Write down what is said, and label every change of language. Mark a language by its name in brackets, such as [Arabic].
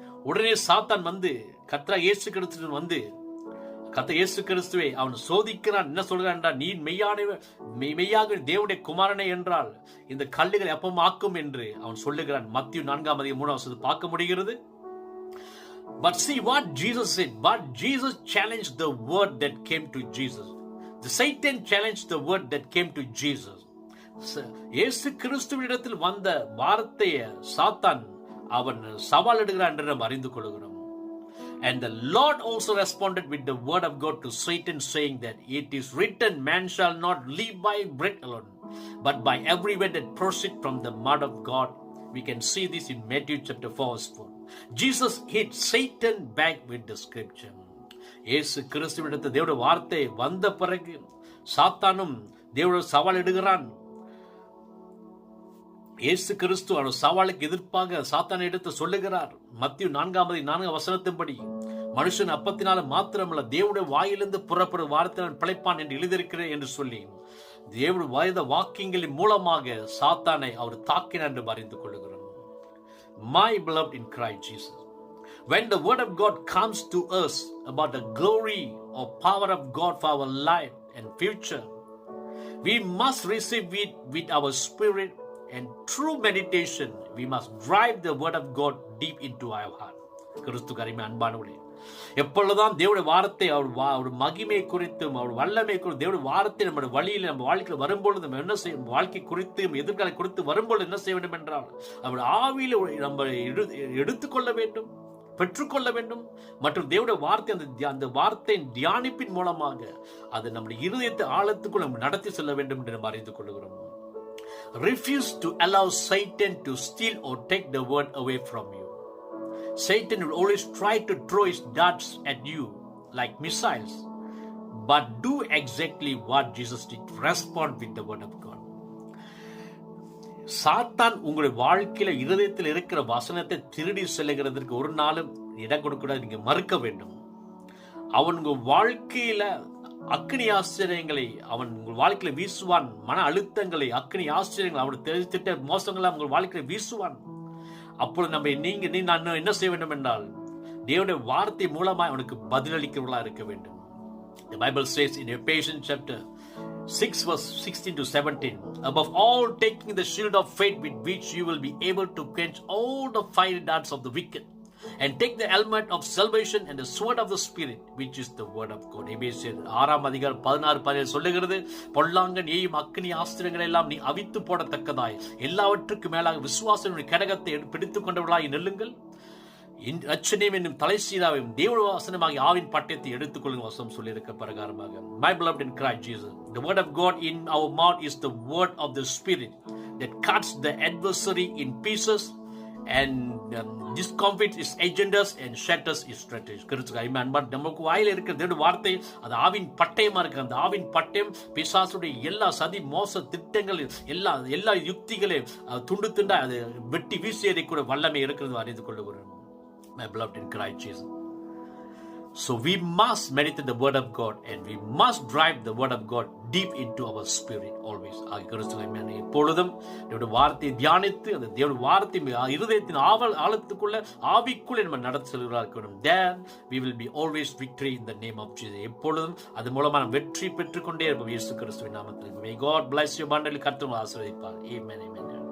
[Tamil] உடனே சாத்தான் வந்து கர்த்தராகிய இயேசு கிறிஸ்து வந்து கர்த்தர் இயேசு கிறிஸ்துவை அவன் சோதிக்கிறான். என்ன சொல்கிறான் என்றால், நீ மெய்யாக தேவனுடைய குமாரனை என்றால் இந்த கல்லுகளை அப்பம் ஆக்கும் என்று அவன் சொல்லுகிறான். மத்திய 4:3 பார்க்க முடிகிறது. [English] But see what Jesus said. But Jesus challenged the word that came to Jesus. The Satan challenged the word that came to Jesus. [Tamil] இயேசு கிறிஸ்துவினிடத்தில் வந்த வார்த்தையை சாத்தான் அவன் சவால் எடுக்கிறான் என்று நாம் அறிந்து கொள்கிறோம். [English] And the Lord also responded with the word of God to Satan, saying that it is written, man shall not live by bread alone, but by every word that proceeds from the mouth of God. We can see this in Matthew chapter 4 verse 4. Jesus hit Satan back with the scripture. [Tamil] இயேசு கிறிஸ்துவினிடத்தில் தேவனுடைய வார்த்தை வந்த பிறகு சாத்தானும் தேவனுடைய சவால் எடுக்கிறான். இயேசு கிறிஸ்து அவர் சவாலுக்கு எதிர்ப்பாக சாத்தானை எடுத்து சொல்லுகிறார். மத்திய 4:4 மனுஷன் அப்பத்தினால மாத்திரமல்ல தேவனுடைய வாயிலிருந்து புறப்படும் வார்த்தை பிழைப்பான் என்று எழுதியிருக்கிறேன் என்று சொல்லி தேவனுடைய வேத வாக்கியங்களின் மூலமாக சாத்தானை அவர் தாக்கினார் என்று அறிந்து கொள்ளுகிறோம். [English] My beloved in Christ Jesus, when the word of God comes to us about the glory or power of God for our life and future, we must receive it with our spirit and through meditation. We must drive the word of God deep into our heart. [Tamil] கிறிஸ்துவுக்கு அருமை அன்பானவர்களே, எப்பொழுதுதான் தேவனுடைய வார்த்தை அவர் மகிமை குறித்தும் அவர் வல்லமை குறித்து தேவனுடைய வார்த்தை நம்முடைய வழியில் நம்ம வாழ்க்கையில் வரும்பொழுது நம்ம என்ன செய்யும், வாழ்க்கை குறித்து எதிர்கால குறித்து வரும்பொழுது என்ன செய்ய வேண்டும் என்றால் அவருடைய ஆவியில் நம்ம எடுத்துக்கொள்ள வேண்டும், பெற்றுக்கொள்ள வேண்டும். மற்றும் தேவனுடைய வார்த்தை அந்த வார்த்தையின் தியானிப்பின் மூலமாக அது நம்முடைய இருதயத்தை ஆழத்துக்குள் நம்ம நடத்தி செல்ல வேண்டும் என்று நம்ம அறிந்து கொள்கிறோம். [English] Refuse to allow Satan to steal or take the word away from you. Satan will always try to throw his darts at you like missiles, but do exactly what Jesus did. Respond with the word of God. [Tamil] சாத்தான் உங்களுடைய வாழ்க்கையில இருதயத்தில் இருக்கிற வசனத்தை திருடி செல்லுகிறதற்கு ஒரு நாளும் இடம் கொடுக்கூடாது, நீங்க மறுக்க வேண்டும். அவன் உங்க வாழ்க்கையில அக்னி ஆச்சரியங்களை அவன் உங்கள் வாழ்க்கையில வீசுவான். மன அழுத்தங்களை அக்னி ஆச்சரியங்களை அவனுடைய திட்ட மோசங்களை உங்கள் வாழ்க்கையில வீசுவான். அப்பொழுது நான் என்ன செய்ய வேண்டும் என்றால் தேவனுடைய வார்த்தை மூலமாக அவனுக்கு பதிலளிக்கிறவர்களா இருக்க வேண்டும். [English] The Bible says in Ephesians chapter 6 verse 16 to 17, above all taking the shield of faith with which you will be able to quench all the fiery darts of the wicked, and take the helmet of salvation and the sword of the spirit, which is the word of God. [Tamil] எபேசியர் 6:16 சொல்லுகிறது, பொல்லாங்கன் ஏயும் அக்னி ஆஸ்திரங்களை எல்லாம் நீ அவித்து போடத்தக்கதாய் எல்லாவற்றுக்கும் மேலாக விசுவாசனுடைய கடகத்தை பிடித்துக் கொண்டவர்களாய் நெல்லுங்கள். ரட்சணியம் என்னும் தலைசீராவையும் தேவனுடைய வசனமாகிய ஆவின் பட்டயத்தை எடுத்துக்கொள்ளும் வசனம் சொல்லியிருக்க பிரகாரமாக. [English] My beloved in Christ Jesus, the word of God in our mouth is the word of the spirit that cuts the adversary in pieces and discomfits his agendas and shatters his strategies. [Tamil] நமக்கு வாயில இருக்கிற தேவனுடைய வார்த்தை அது ஆவின் பட்டயமா இருக்கு. அந்த ஆவின் பட்டயம் பிசாசுடைய எல்லா சதி மோச திட்டங்கள் எல்லா யுக்திகளை துண்டு துண்டா அது வெட்டி வீசியதை கூட வல்லமை இருக்கிறது அறிந்து கொள்ளுகிறோம். [English] My beloved in Christ Jesus, So we must meditate the word of God, and we must drive the word of God deep into our spirit always. [Tamil] எப்பொழுதும் தேவனுடைய வார்த்தையை தியானித்து அந்த தேவனுடைய வார்த்தை இருதயத்தின் ஆழத்துக்குள்ள ஆவிக்குள்ளே நம்ம நடத்தி செல்கிறார்கள். [English] Then we will be always victory in the name of Jesus. [Tamil] எப்பொழுதும் அது மூலமா நாம் வெற்றி பெற்றுக்கொண்டே இருப்போம் இயேசு கிறிஸ்துவின் நாமத்தில். [English] May God bless you abundantly. [Tamil] கர்த்தர் ஆசீர்வதிப்பார். Amen. Amen.